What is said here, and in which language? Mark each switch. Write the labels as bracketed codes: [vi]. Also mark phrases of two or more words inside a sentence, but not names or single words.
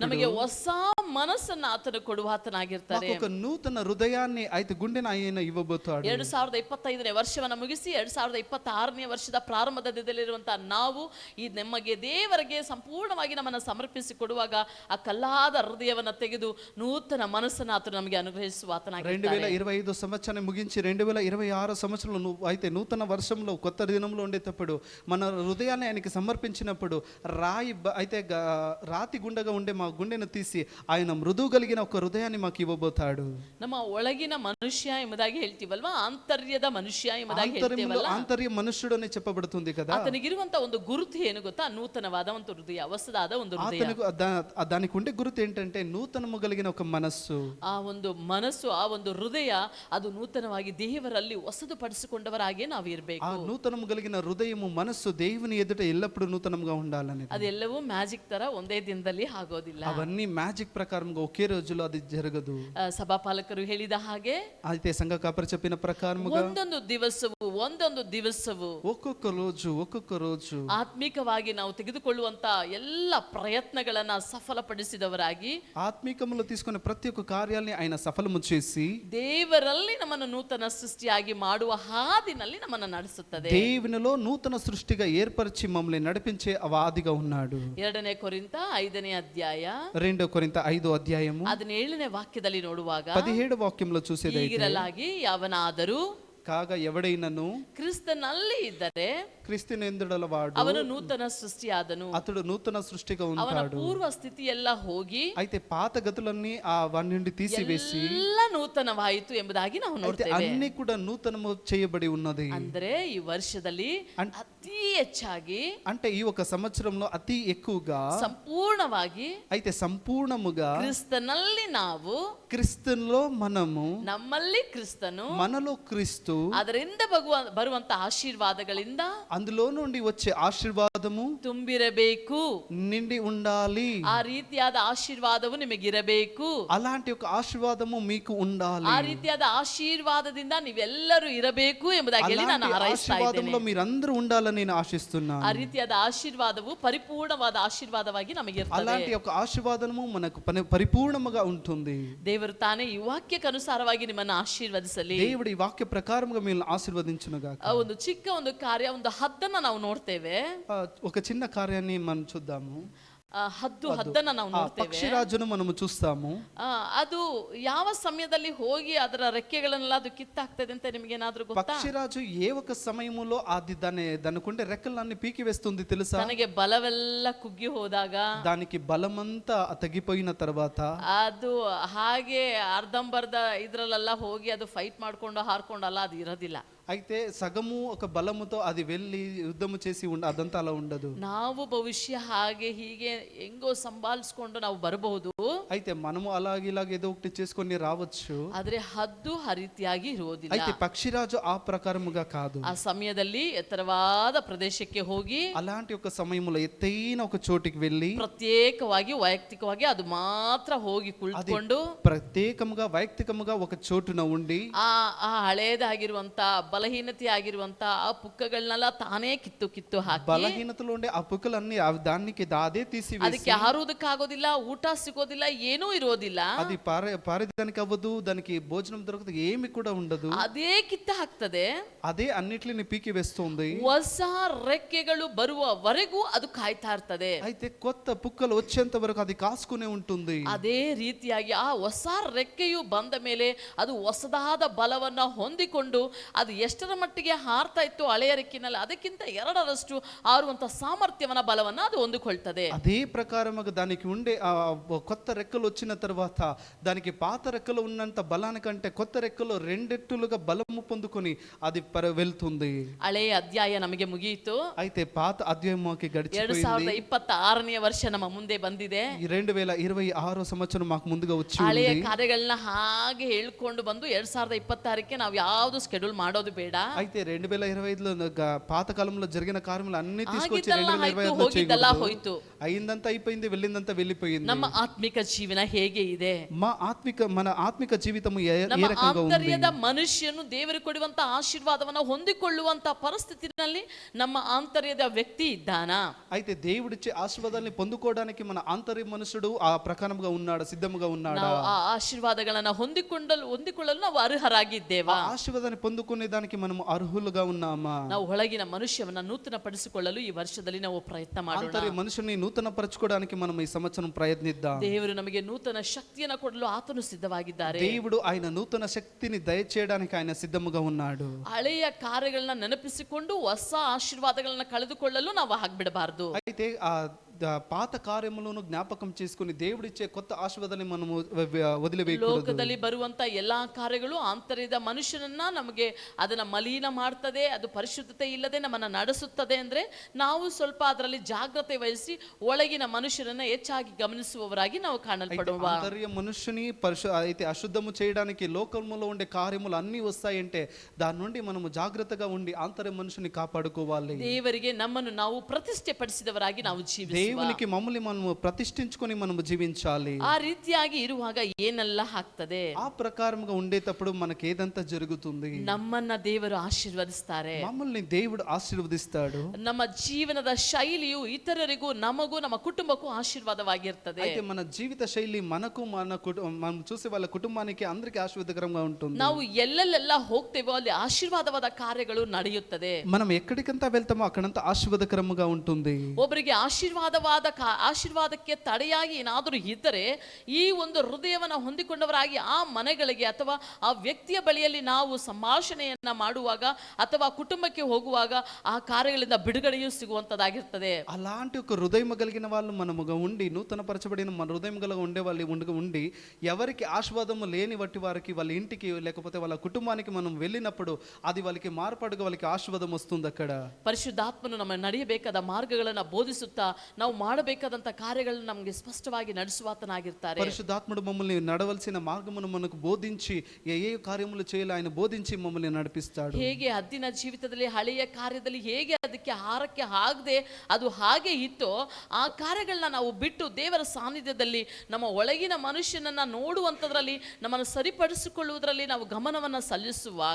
[kn] ನಮಗೆ ಹೊಸ ಮನಸ್ಸನ್ನ ಆತನು ಕೊಡುವಾತನಾಗಿರ್ತಾರೆ. [te] ఒక నూతన హృదయాన్ని అయితే గుండెను ఆయన ಇవ్ವಬೋತಾడు. [kn] 2025ನೇ ವರ್ಷವನ್ನ ಮುಗಿಸಿ 2026ನೇ ವರ್ಷದ ಪ್ರಾರಂಭದಲ್ಲಿರುವಂತಹ ನಾವು ಈ ನಮಗೆ ದೇವರಿಗೆ ಸಂಪೂರ್ಣವಾಗಿ ನಮ್ಮನ್ನು ಸಮರ್ಪಿಸಿ ಕೊಡುವಾಗ ಆ ಕಲ್ಲಾದ ಹೃದಯವನ್ನ ತೆಗೆದು ನೂತನ ಮನಸ್ಸನ್ನು ಆತನು ನಮಗೆ ಅನುಗ್ರಹಿಸುವ ಆತನಾಗಿರ್ತಾನೆ. [te] 2025 సంవత్సరాన్ని ముగించి 2026 సంవత్సరంలో అయితే నూతన వర్షంలో కొత్త దినంలో ఉండేటప్పుడు మన హృదయాన్ని ఆయనకి సమర్పించినప్పుడు రాతి గుండెగా ఉండే మా గుండెను తీసి ఆయన మృదువు కలిగిన ఒక హృదయాన్ని మాకు ఇవ్వబోతాడు. [kn] ನಮ್ಮ ಒಳಗಿನ ಮನುಷ್ಯ ಎಂಬುದಾಗಿ ಹೇಳ್ತೀವಲ್ವಾ, ಆಂತರ್ಯದ ಮನುಷ್ಯ ಎಂಬುದಾಗಿ ಹೇಳ್ತೀವಲ್ಲ, [te] ఆంతర్య మనుష్యుడు అని చెప్పబడుతుంది కదా. [kn] ಆತನಿಗಿರುವಂತ ಒಂದು ಗುರುತು ಏನು ಗೊತ್ತಾ? ನೂತನವಾದ ಒಂದು ಹೃದಯ, ಹೊಸದಾದ ಒಂದು ಹೃದಯ. [te] దానికి ఉండే గుర్తు ఏంటంటే నూతనము కలిగిన ఒక మనస్సు. [kn] ಆ ಒಂದು ಮನಸ್ಸು, ಆ ಒಂದು ಹೃದಯ, ಅದು ನೂತನವಾಗಿ ದೇವರಲ್ಲಿ ಹೊಸದು ಪಡಿಸಿಕೊಂಡವರಾಗಿ ನಾವು ಇರಬೇಕು. [te] ఆ నూతనము కలిగిన హృదయము మనస్సు దేవుని ఎదుట ఎల్లప్పుడూ నూతనంగా ఉండాలని. [kn] ಅದೆಲ್ಲವೂ ಮ್ಯಾಜಿಕ್ ತರ ಒಂದೇ ದಿನದಲ್ಲಿ ಆಗೋದಿಲ್ಲ. [te] అవన్నీ మ్యాజిక్ ప్రకారంగా ఒకే రోజులో అది జరగదు. [kn] ಸಭಾಪಾಲಕರು ಹೇಳಿದ ಹಾಗೆ, [te] అయితే సంఘ కాపరి చెప్పిన ప్రకారముగా [kn] ಒಂದೊಂದು ದಿವಸವು [te] ఒక్కొక్క రోజు [kn] ಆತ್ಮಿಕವಾಗಿ ನಾವು ತೆಗೆದುಕೊಳ್ಳುವಂತ ಎಲ್ಲ ಪ್ರಯತ್ನಗಳನ್ನ ಸಫಲಪಡಿಸಿದವರಾಗಿ, [te] ఆత్మీకములో తీసుకునే ప్రతి ఒక్క కార్యాలని ఆయన సఫలము చేసి [kn] ದೇವರಲ್ಲಿ ನಮ್ಮನ್ನು ನೂತನ ಸೃಷ್ಟಿಯಾಗಿ ಮಾಡುವ ಹಾದಿನಲ್ಲಿ ನಮ್ಮನ್ನು ನಡೆಸುತ್ತದೆ. [te] దేవునిలో నూతన సృష్టిగా ఏర్పరిచి మమ్మల్ని నడిపించే వాదిగా ఉన్నాడు. [kn] 2ನೇ ಕೊರಿಂಥ 5ನೇ ಅಧ್ಯಾಯ [te] 2 కొరింథ 5 అధ్యాయము [kn] 17ನೇ ವಾಕ್ಯದಲ್ಲಿ ನೋಡುವಾಗ [te] 17 వాక్యంలో చూసేదైతే, [kn] ಹೀಗಿರಲಾಗಿ ಯಾವನಾದರೂ [te] కాగా ఎవడైనను [kn] ಕ್ರಿಸ್ತನಲ್ಲಿ ಇದ್ದರೆ [te] క్రీస్తునందుడలవాడు [kn] ಅವನು ನೂತನ ಸೃಷ್ಟಿಯಾದನು, [te] అతడు నూతన సృష్టిగా [kn] ಅವನ [te] ఉంటాడు. [kn] ಪೂರ್ವ ಸ್ಥಿತಿ ಎಲ್ಲ ಹೋಗಿ [te] అయితే పాత గతులన్నీ ఆ వాని నుండి తీసివేసి [kn] ಎಲ್ಲ ನೂತನವಾಯಿತು ಎಂಬುದಾಗಿ ನಾವು [te] అయితే [kn] ನೋಡ್ತೇವೆ. [te] అన్ని కూడా నూతనము చేయబడి ఉన్నది. [kn] ಅಂದ್ರೆ ಈ ವರ್ಷದಲ್ಲಿ ಅತಿ ಹೆಚ್ಚಾಗಿ [te] అంటే ఈ ఒక సంవత్సరంలో అతి ఎక్కువగా [kn] ಸಂಪೂರ್ಣವಾಗಿ [te] అయితే సంపూర్ణముగా [kn] ಕ್ರಿಸ್ತನಲ್ಲಿ ನಾವು, [te] క్రీస్తులో మనము, [kn] ನಮ್ಮಲ್ಲಿ ಕ್ರಿಸ್ತನು, [te] మనలో క్రీస్తు, [kn] ಅದರಿಂದ ಬರುವಂತ ಆಶೀರ್ವಾದಗಳಿಂದ [te] అందులో నుండి వచ్చే ఆశీర్వాదము [kn] ತುಂಬಿರಬೇಕು, [te] నిండి ఉండాలి. [kn] ಆ ರೀತಿಯಾದ ಆಶೀರ್ವಾದವು ನಿಮಗಿರಬೇಕು. [te] అలాంటి ఒక ఆశీర్వాదము మీకు ఉండాలి. [kn] ಆ ರೀತಿಯಾದ ಆಶೀರ್ವಾದದಿಂದ ನೀವೆಲ್ಲರೂ ಇರಬೇಕು ಎಂಬುದಾಗಿ ಹೇಳಿ ನಾನು ಹಾರೈಸ್ತಾ [te] ఆశీర్వాదంలో [kn] ಇದ್ದೇನೆ. [te] మీరందరూ ఉండాలని నేను ఆశిస్తున్నాను. [kn] ಆ ರೀತಿಯಾದ ಆಶೀರ್ವಾದವು ಪರಿಪೂರ್ಣವಾದ ಆಶೀರ್ವಾದವಾಗಿ ನಮಗೆ ಇರ್ತದೆ. [te] అలాంటి ఒక ఆశీర్వాదము మనకు పరిపూర్ణముగా ఉంటుంది. [kn] ದೇವರು ತಾನೇ ಈ ವಾಕ್ಯಕ್ಕೆ ಅನುಸಾರವಾಗಿ ನಿಮ್ಮನ್ನು ಆಶೀರ್ವದಿಸಲಿ. [te] దేవుడు ఈ వాక్య ప్రకారముగా మిమ్మల్ని ఆశీర్వదించును గాక. [kn] ಒಂದು ಚಿಕ್ಕ ಒಂದು ಕಾರ್ಯ, ಒಂದು ಹದ್ದನ್ನ ನಾವು ನೋಡ್ತೇವೆ. [te] ఒక చిన్న కార్యాన్ని మనం చూద్దాము. [kn] ಹದ್ದನ್ನ ನಾವು ನೋಡ್ತೇವೆ. [te] ಪಕ್ಷಿರಾಜನು మనము చూస్తాము. [kn] ಅದು ಯಾವ ಸಮಯದಲ್ಲಿ ಹೋಗಿ ಅದರ ರೆಕ್ಕೆಗಳನ್ನೆಲ್ಲ ಅದು ಕಿತ್ತಾಗ್ತದೆ ಅಂತ ನಿಮಗೇನಾದ್ರೂ ಗೊತ್ತಾ? [te] పక్షిరాజు ఏ ఒక సమయములో అది దానికుండే రెక్కలన్నీ పీకి వేస్తుంది తెలుసా? [kn] ನನಗೆ ಬಲವೆಲ್ಲ ಕುಗ್ಗಿ ಹೋದಾಗ, [te] దానికి బలమంతా తగ్గిపోయిన తర్వాత [kn] ಅದು ಹಾಗೆ ಅರ್ಧಂಬರ್ಧ ಇದ್ರಲ್ಲೆಲ್ಲ ಹೋಗಿ ಅದು ಫೈಟ್ ಮಾಡ್ಕೊಂಡು ಹಾರ್ಕೊಂಡಲ್ಲ ಅದು ಇರೋದಿಲ್ಲ. [te] అయితే సగము ఒక బలముతో అది వెళ్ళి యుద్ధము చేసి అదంతా అలా ఉండదు. [kn] ನಾವು ಭವಿಷ್ಯ ಹಾಗೆ ಹೀಗೆ ಹೆಂಗೋ ಸಂಭಾಲಿಸ್ಕೊಂಡು ನಾವು ಬರಬಹುದು, [te] అయితే మనము అలాగ ఏదో ఒకటి చేసుకొని రావచ్చు. [kn] ಆದ್ರೆ ಹದ್ದು ಆ ರೀತಿಯಾಗಿ ಇರುವುದಿಲ್ಲ. [te] అయితే పక్షిరాజు ఆ ప్రకారముగా కాదు. [kn] ಆ ಸಮಯದಲ್ಲಿ ಎತ್ತರವಾದ ಪ್ರದೇಶಕ್ಕೆ ಹೋಗಿ [te] అలాంటి ఒక సమయంలో ఎత్తైన ఒక చోటికి వెళ్ళి [kn] ಪ್ರತ್ಯೇಕವಾಗಿ ವೈಯಕ್ತಿಕವಾಗಿ ಅದು ಮಾತ್ರ ಹೋಗಿ ಕುಳಿತುಕೊಂಡು [te] ప్రత్యేకముగా వైಯಕ್ತಿಕముగా ఒక చోటున ఉండి [kn] ಆ ಆ ಹಳೇದಾಗಿರುವಂತ ಬಲಹೀನತೆ ಆಗಿರುವಂತ ಆ ಪುಕ್ಕಗಳನ್ನೆಲ್ಲ ತಾನೇ ಕಿತ್ತು ಹಾಕಿ, [te] బలహీనతలో ఉండే ఆ పుక్కలన్నీ దానికి అదే తీసివేసి, [kn] ಅದಕ್ಕೆ ಹಾರುವುದಕ್ಕಾಗೋದಿಲ್ಲ, ಊಟ ಸಿಗೋದಿಲ್ಲ, ಏನೂ ಇರೋದಿಲ್ಲ, [te] అది పారేదానికి అవ్వదు, దానికి భోజనం దొరకదు, ఏమి కూడా ఉండదు. [kn] ಅದೇ ಕಿತ್ತ ಹಾಕ್ತದೆ. [te] అదే అన్నిటిని పీకి వేస్తుంది. [kn] ಹೊಸ ರೆಕ್ಕೆಗಳು ಬರುವವರೆಗೂ ಅದು ಕಾಯ್ತಾ ಇರ್ತದೆ. [te] అయితే కొత్త పుక్కలు వచ్చేంత వరకు అది కాసుకునే ఉంటుంది. [kn] ಅದೇ ರೀತಿಯಾಗಿ ಆ ಹೊಸ ರೆಕ್ಕೆಯು ಬಂದ ಮೇಲೆ ಅದು ಹೊಸದಾದ ಬಲವನ್ನ ಹೊಂದಿಕೊಂಡು ಅದು ಎಷ್ಟರ ಮಟ್ಟಿಗೆ ಹಾರ್ತಾ ಇತ್ತು ಹಳೆಯ ರೆಕ್ಕಿನಲ್ಲಿ, ಅದಕ್ಕಿಂತ 2ರಷ್ಟು ಹಾರುವಂತ ಸಾಮರ್ಥ್ಯವನ್ನ ಬಲವನ್ನ ಅದು ಹೊಂದಿಕೊಳ್ತದೆ. [te] అదే ప్రకారముగా దానికి ఉండే ఆ కొత్త రెక్కలు వచ్చిన తర్వాత దానికి పాత రెక్కలు ఉన్నంత బలానికంటే కొత్త రెక్కలు 2 రెట్టులుగా బలము పొందుకొని అది వెళ్తుంది. [kn] ಹಳೆಯ ಅಧ್ಯಾಯ ನಮಗೆ ಮುಗಿಯಿತು. [te] అయితే పాత అధ్యాయముకి గడిచిపోయింది. [kn] 2026ನೇ ವರ್ಷ ನಮ್ಮ ಮುಂದೆ ಬಂದಿದೆ. [te] 2026 సంవత్సరం మాకు ముందుగా వచ్చి [kn] ಹಳೆಯ [te] ఉంది. [kn] ಕಾರ್ಯಗಳನ್ನ ಹಾಗೆ ಹೇಳ್ಕೊಂಡು ಬಂದು 2026ಕ್ಕೆ ನಾವು ಯಾವುದು ಸ್ಕೆಡ್ಯೂಲ್ ಮಾಡೋದು ಬೇಡ. [te] అయితే 2025లో పాత కాలంలో జరిగిన కార్యములు అన్ని తీసుకొచ్చి [kn] ಆಗಿದ್ದೆಲ್ಲ ಆಯ್ತು, [te] 2025లో [kn] ಹೋಗಿದ್ದೆಲ್ಲ [te] చేయకూడదు. [kn] ಹೋಯ್ತು. [te] అయిందంతా అయిపోయింది, వెళ్ళిందంతా వెళ్ళిపోయింది. [kn] ನಮ್ಮ ಆತ್ಮಿಕ ಜೀವನ ಹೇಗೆ ಇದೆ? [te] మన ఆత్మిక జీవితము ఏ [kn] ನಮ್ಮ [te] రకంగా ఉంది? [kn] ಆಂತರ್ಯದ ಮನುಷ್ಯನು ದೇವರು ಕೊಡುವಂತ ಆಶೀರ್ವಾದವನ್ನು ಹೊಂದಿಕೊಳ್ಳುವಂತ ಪರಿಸ್ಥಿತಿನಲ್ಲಿ ನಮ್ಮ ಆಂತರ್ಯದ ವ್ಯಕ್ತಿ ಇದ್ದಾನಾ? [te] అయితే దేవుడిచ్చే ఆశీర్వాదాన్ని పొందుకోవడానికి మన ఆంతర్య మనుషుడు ఆ ప్రకారంగా ఉన్నాడు, సిద్ధముగా ఉన్నాడా? [kn] ನಾವು ಆ ಆಶೀರ್ವಾದಗಳನ್ನ ಹೊಂದಿಕೊಳ್ಳಲು ನಾವು ಅರ್ಹರಾಗಿದ್ದೇವಾ? [te] ఆ ఆశీర్వాదాన్ని పొందుకునే దానికి మనము అర్హులుగా ఉన్నామా? [kn] ನಾವು ಒಳಗಿನ ಮನುಷ್ಯವನ್ನ ನೂತನ ಪಡಿಸಿಕೊಳ್ಳಲು ಈ ವರ್ಷದಲ್ಲಿ ನಾವು ಪ್ರಯತ್ನ ಮಾಡೋಣ. [te] ఆంతర్య మనుషుని నూతన పరచుకోవడానికి మనం ఈ సంవత్సరం ప్రయత్నిద్దాం. [kn] ದೇವರು ನಮಗೆ ನೂತನ ಶಕ್ತಿಯನ್ನು ಕೊಡಲು ಆತನು ಸಿದ್ಧವಾಗಿದ್ದಾರೆ. [te] దేవుడు ఆయన నూతన శక్తిని దయచేయడానికి ఆయన సిద్ధముగా ఉన్నాడు. [kn] ಹಳೆಯ ಕಾರ್ಯಗಳನ್ನ ನೆನಪಿಸಿಕೊಂಡು ಹೊಸ ಆಶೀರ್ವಾದಗಳನ್ನ ಕಳೆದುಕೊಳ್ಳಲು ನಾವು ಆಗ್ಬಿಡಬಾರದು. [te] అయితే ఆ పాత కార్యములను జ్ఞాపకం చేసుకుని దేవుడిచ్చే కొత్త ఆశీర్వాదాన్ని మనము వదిలివేయకూడదు. [kn] ಲೋಕದಲ್ಲಿ ಬರುವಂತ ಎಲ್ಲಾ ಕಾರ್ಯಗಳು ಆಂತರ್ಯದ ಮನುಷ್ಯನನ್ನ ನಮಗೆ ಅದನ್ನ ಮಲಿನ ಮಾಡ್ತದೆ, ಅದು ಪರಿಶುದ್ಧತೆ ಇಲ್ಲದೆ ನಮ್ಮನ್ನ ನಡೆಸುತ್ತದೆ. ಅಂದ್ರೆ ನಾವು ಸ್ವಲ್ಪ ಅದರಲ್ಲಿ ಜಾಗ್ರತೆ ವಹಿಸಿ ಒಳಗಿನ ಮನುಷ್ಯನನ್ನ ಹೆಚ್ಚಾಗಿ ಗಮನಿಸುವವರಾಗಿ ನಾವು ಕಾಣಲ್ಪಡುವ. [te] ఆంతర్య మనుషుని అయితే అశుద్ధము చేయడానికి లోకములో ఉండే కార్యములు అన్ని వస్తాయంటే దాని నుండి మనము జాగ్రత్తగా ఉండి ఆంతర్య మనుషుని కాపాడుకోవాలి. [kn] ದೇವರಿಗೆ ನಮ್ಮನ್ನು ನಾವು ಪ್ರತಿಷ್ಠೆ ಪಡಿಸಿದವರಾಗಿ ನಾವು ಜೀವಿಸುವ. [te] దేవునికి మమ్మల్ని మనము ప్రతిష్ఠించుకొని మనము జీవించాలి. [kn] ಆ ರೀತಿಯಾಗಿ ಇರುವಾಗ ಏನೆಲ್ಲ ಆಗ್ತದೆ? [te] ఆ ప్రకారంగా ఉండేటప్పుడు మనకి ఏదంతా జరుగుతుంది? [kn] ನಮ್ಮನ್ನ ದೇವರು ಆಶೀರ್ವದಿಸ್ತಾರೆ. [te] మమ్మల్ని దేవుడు ఆశీర్వదిస్తాడు. [kn] ನಮ್ಮ ಜೀವನದ ಶೈಲಿಯು ಇತರರಿಗೂ ನಮಗೂ ನಮ್ಮ ಕುಟುಂಬಕ್ಕೂ ಆಶೀರ್ವಾದವಾಗಿರ್ತದೆ. [te] అయితే మన జీవిత శైలి మనకు మనం చూసే వాళ్ళ కుటుంబానికి అందరికీ ఆశీర్వాదకరంగా ఉంటుంది. [kn] ನಾವು ಎಲ್ಲೆಲ್ಲೆಲ್ಲ ಹೋಗ್ತೇವೋ ಅಲ್ಲಿ ಆಶೀರ್ವಾದವಾದ ಕಾರ್ಯಗಳು ನಡೆಯುತ್ತದೆ. [te] మనం ఎక్కడికంతా వెళ్తామో అక్కడంతా ఆశీర్వాదకరంగా ఉంటుంది. [kn] ಒಬ್ಬರಿಗೆ ಆಶೀರ್ವಾದಕ್ಕೆ ತಡೆಯಾಗಿ ಏನಾದರೂ ಇದ್ದರೆ ಈ ಒಂದು ಹೃದಯವನ್ನು ಹೊಂದಿಕೊಂಡವರಾಗಿ ಆ ಮನೆಗಳಿಗೆ ಅಥವಾ ಆ ವ್ಯಕ್ತಿಯ ಬಳಿಯಲ್ಲಿ ನಾವು ಸಂಭಾಷಣೆಯನ್ನ ಮಾಡುವಾಗ ಅಥವಾ ಕುಟುಂಬಕ್ಕೆ ಹೋಗುವಾಗ ಆ ಕಾರ್ಯಗಳಿಂದ ಬಿಡುಗಡೆಯೂ ಸಿಗುವಂತದ್ದಾಗಿರ್ತದೆ. [te] అలాంటి ఒక హృదయం కలిగిన వాళ్ళు మనముగా ఉండి నూతన పరచబడిన మన హృదయం కలిగి ఉండే వాళ్ళు ఉండి ఎవరికి ఆశీర్వాదము లేని వట్టి వారికి వాళ్ళ ఇంటికి లేకపోతే వాళ్ళ కుటుంబానికి మనం వెళ్ళినప్పుడు అది వాళ్ళకి మార్పాటుగా వాళ్ళకి ఆశీర్వాదం వస్తుంది. అక్కడ [kn] ಪರಿಶುದ್ಧಾತ್ಮನು ನಮ್ಮ ನಡೆಯಬೇಕಾದ ಮಾರ್ಗಗಳನ್ನು ಬೋಧಿಸುತ್ತಾ ನಾವು ಮಾಡಬೇಕಾದಂತ ಕಾರ್ಯಗಳನ್ನು ನಮಗೆ ಸ್ಪಷ್ಟವಾಗಿ ನಡೆಸುವಾತನಾಗಿರ್ತಾರೆ. [te] పరిశుద్ధాత్ముడు మమ్మల్ని నడవలసిన మార్గమును మనకు బోధించి ఏ కార్యములు చేయాలి ఆయన బోధించి మమ్మల్ని నడిపిస్తాడు. [kn] ಹೇಗೆ ಹದ್ದಿನ ಜೀವಿತದಲ್ಲಿ ಹಳೆಯ ಕಾರ್ಯದಲ್ಲಿ ಹೇಗೆ ಅದಕ್ಕೆ ಹಾರಕ್ಕೆ ಆಗದೆ ಅದು ಹಾಗೆ ಇತ್ತೋ ಆ ಕಾರ್ಯಗಳನ್ನ ನಾವು ಬಿಟ್ಟು ದೇವರ ಸಾನ್ನಿಧ್ಯದಲ್ಲಿ ನಮ್ಮ ಒಳಗಿನ ಮನುಷ್ಯನನ್ನ ನೋಡುವಂತದ್ರಲ್ಲಿ ನಮ್ಮನ್ನು ಸರಿಪಡಿಸಿಕೊಳ್ಳುವುದರಲ್ಲಿ ನಾವು ಗಮನವನ್ನ ಸಲ್ಲಿಸುವಾಗ